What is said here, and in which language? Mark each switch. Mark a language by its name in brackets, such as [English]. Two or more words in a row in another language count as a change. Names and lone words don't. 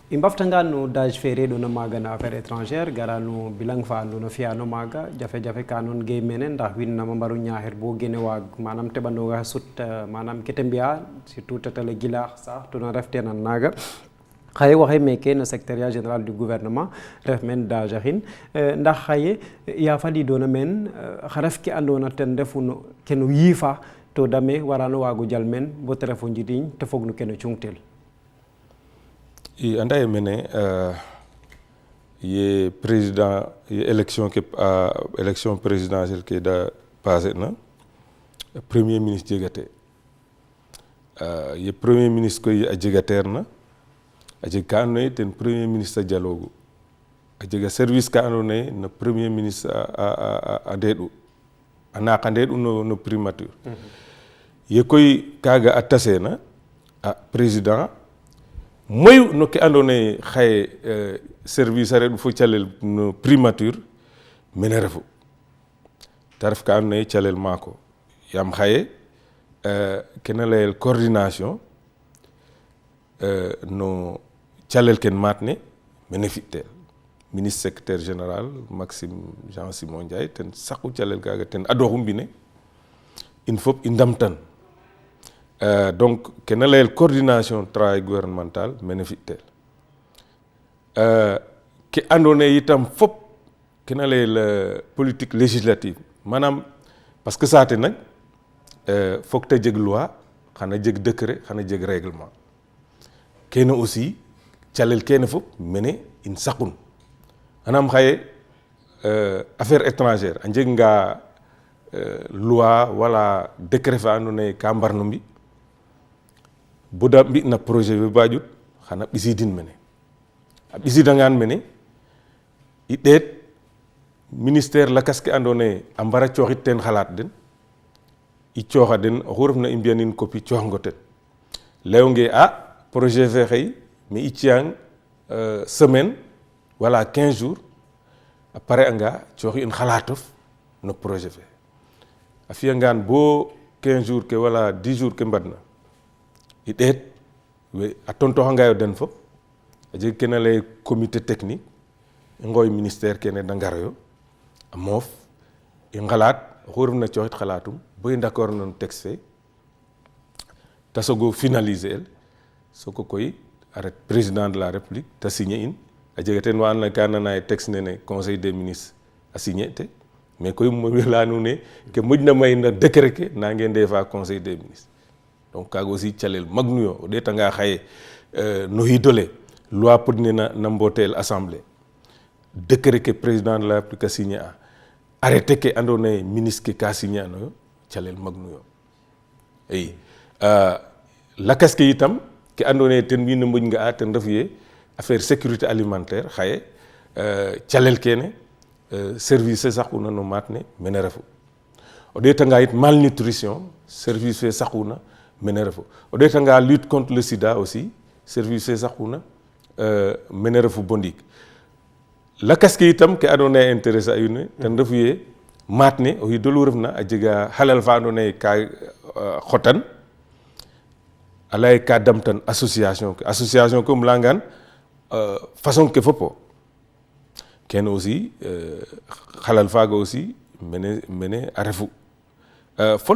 [Serer] i mbaftanga no dage fe reɗona maaga na [French] affaire étrangère [Serer] gara no bilang fa andoona fiyano maaga jafe-jafe ka noon ge mene ndax wiin nama mbaru ñaaxir bo gene waag manam teɓandonga sut manam kete mbiya surtout tetale gilaax sax tona ref tenan naaga xaye waxey meke no [French] secrétariat général du gouvernement [Serer] ref meen dage axin ndax xaye ya fadiidona meen xa ref ke andoona ten refu no keno yiifa to dame warano waago jal meen bo te ref o njiriñ te fog no keno cungtel i anda ye mene ye président ye [French] élection présidentielle [Serer] ke da passé na [French] premier ministre [Serer] jegate ye [French] premier ministre [Serer] koy a jegateer na a jeg ka andoona yee ten [French] premier ministre [Serer] a jaloogu a jega service ka andoona yee no [French] premier ministre [Serer] a ndeeɗu a naaq a ndeeɗu no primature ye koy kaaga a taseena président moyu no ke andone xaye service a reɗ fo calel no primature mene refu ta ref ka andoona yee calel maako yaam xaye kena layel coordination no calel ken maat ne mene fi'tel [French] ministre secrétaire général [Serer] Maxime Jean Simon Ndiaye ten saqu calel kaaga ten adooxu mbine in fop i ndamtan donc kena layel [French] coordination travail gouvernemental [Serer] mene fi'tel ke andoona yee itam fop kena layel [French] politique législative [Serer] manam [French] parce que [Serer] saate nag foog te jeg loi xana jeg décret xana jeg règlement kene aussi calel kene fop mene in saqun anam xaye [French] affaire étrangère [Serer] a njeganga loi wala décret fa andoona yee ka mbarno mbi bo da mbi'na projet fe ba ƴut xana ɓisidin mene a ɓisidangaan mene i ɗeet ministère lakas ke andoona yee a mbara cooxit teen xalaat den i cooxa den oxu refna i mbi'anin copie cooxango ten layonge projet fe xëy mais i ciyang semaine wala 15 jours a pare anga cooxi in xalaatof no projet fe a fiyangaan bo 15 jours ke wala 10 jours ke mbadna i ɗeet we a tontoxangaayo den fop a jeg kena lay [French] comité technique [Serer] i ngooy ministère kene da ngaroyo a moof i ngalaat oxu refna cooxit xalaatum bo i d'accord no texte fe ta sogo finaliser el soko koy a ret [French] président de la république [Serer] ta signer in a jega teen wa andona ye ka nana ye texte nene [French] conseil des ministres [Serer] a signer te mais koy leya nuun ne ke moƴna may na décret ke nange ndefa [French] conseil des ministres [Serer] donc kaaga aussi calel magnu yo o ɗeetanga xaye no xiid ole loi podne na mbootel assemblée décret ke [French] président de la république [Serer] a signer a arrêté ke andoona yee ministre ke ka signer anoyo calel magnu yo i lakas ke itam ke andoona yee ten wiin we moƴ nga'a ten refu yee [French] affaire sécurité alimentaire [Serer] xaye calel kene service fe saquna no maat ne mene refu o ɗeetanga yit malnutrition service fe saquna mene refu o ɗeetanga [French] lutte contre le sida [Serer] aussi service fe saquna mene refu bo ndiik lakas ke itam ke andoona yee intéressé a wiin we ten refu yee maat ne o xiid olu refna a jega xalal fa andoona yee ka xotan a lay ka damtan association ke um leyangaan façon ke fopo kene aussi xalal faaga aussi mene a refu fo